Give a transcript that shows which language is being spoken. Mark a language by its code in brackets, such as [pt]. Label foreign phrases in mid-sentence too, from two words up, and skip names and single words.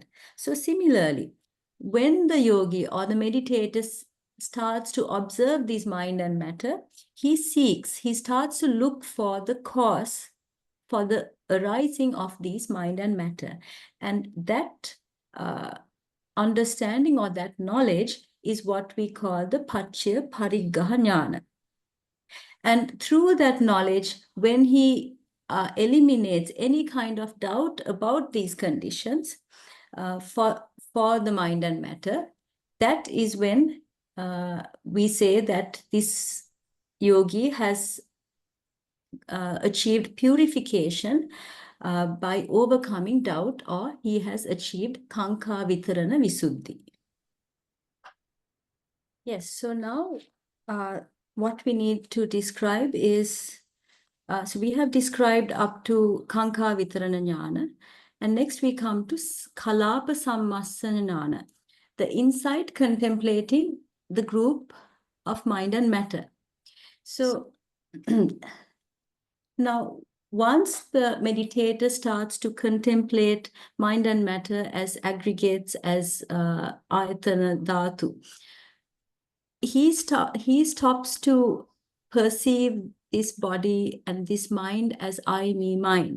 [en] So similarly, when the yogi or the meditator starts to observe this mind and matter, he starts to look for the cause for the arising of these mind and matter. And that understanding or that knowledge is what we call the [pi] paccaya pariggaha jnana. [en] And through that knowledge, when he eliminates any kind of doubt about these conditions for the mind and matter, that is when we say that this yogi has achieved purification by overcoming doubt, or he has achieved [pi] kaṅkha vitarana visuddhi. [en] Yes, so now what we need to describe is, so we have described up to [pi] kaṅkha vitarana jnana, [en] and next we come to [pi] kalapa sammasana jnana, [en] the insight contemplating the group of mind and matter. So now, once the meditator starts to contemplate mind and matter as aggregates, as [pi] ayatana dhatu, [en] he stops to perceive this body and this mind as I, me, mine.